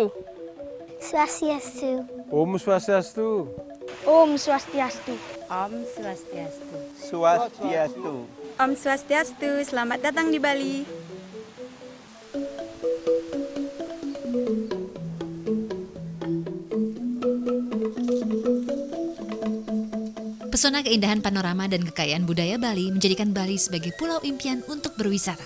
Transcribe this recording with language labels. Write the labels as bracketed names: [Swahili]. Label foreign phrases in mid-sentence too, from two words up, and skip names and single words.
[Balinese] Swastiastu. Om Swastiastu. Om Swastiastu. Om Swastiastu. Swastiastu. Om Swastiastu, [Indonesian] selamat datang di Bali. Pesona keindahan panorama dan kekayaan budaya Bali menjadikan Bali sebagai pulau impian untuk berwisata.